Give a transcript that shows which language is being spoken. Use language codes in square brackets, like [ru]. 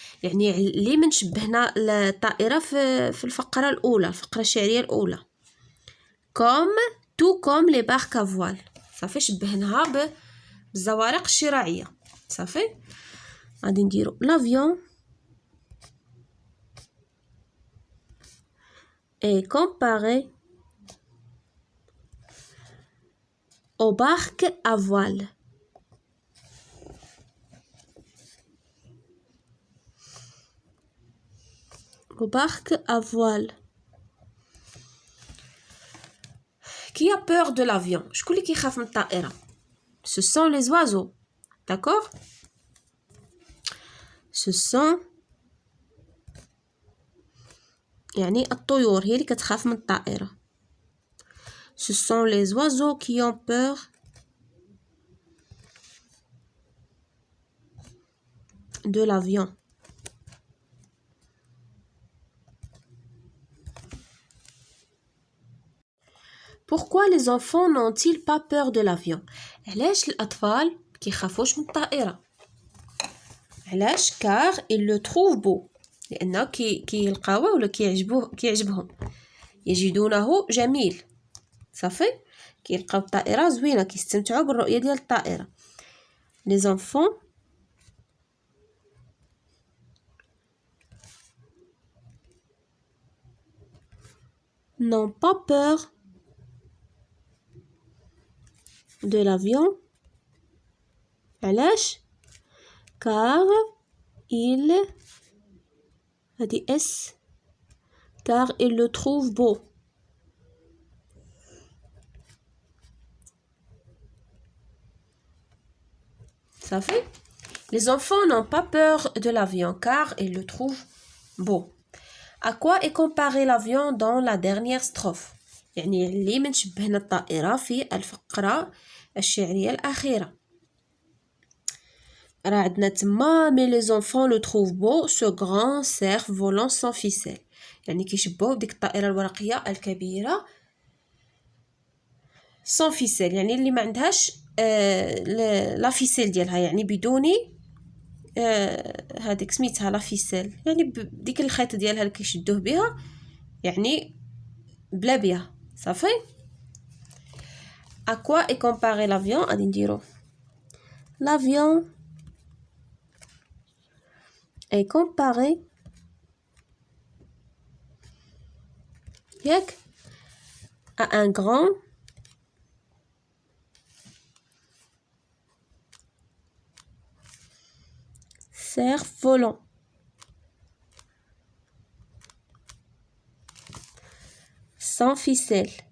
[ar] يعني اللي من شبهنا الطائرة في الفقرة الأولى الفقرة الشعرية الأولى [fr] tout comme les barques à voile. [ar] صافي شبهناها بالزوارق الشراعية. صافي غادي نديرو [fr] l'avion est comparé aux barques à voile. Aux barques à voile. Qui a peur de l'avion? [ar] شكون اللي كيخاف من الطائرة؟ [fr] Ce sont les oiseaux. D'accord? Ce sont [ar] يعني الطيور هي اللي كتخاف من الطائرة. [fr] Ce sont les oiseaux qui ont peur de l'avion. Pourquoi les enfants n'ont-ils pas peur de l'avion? [ar] علاش الأطفال كيخافوش من الطائرة؟ علاش؟ [fr] car ils le trouvent beau [ar] لأنه كيلقاوه ولا كيعجبهم يجدونه جميل. صافي كيلقاو الطائرة زوينة كيستمتعوا بالرؤية ديال الطائرة. [fr] les enfants n'ont pas peur de l'avion. [ar] علاش؟ [fr] car ils هادي اس car ils le trouvent beau. صافي les enfants n'ont pas peur de l'avion car ils le trouvent beau. À quoi est comparé l'avion dans la dernière strophe? [ar] يعني اللي من شبهنا الطائرة في الفقرة الشعرية الأخيرة. راه عندنا تما [fr] mais les enfants le trouvent beau ce grand cerf volant sans ficelle [ar] يعني كيشبهوه بديك الطائرة الورقية الكبيرة [fr] sans ficelle [ar] يعني اللي ما عندهاش لا فيسيل ديالها يعني بدوني هذيك سميتها لا فيسيل يعني بديك الخيط ديالها اللي كيشدوه بها يعني بلا بها. [fr] صافي à quoi est comparé l'avion [ar] غادي نديرو [fr] l'avion est comparé [ar] ياك [fr] à un grand cerf volant sans ficelle.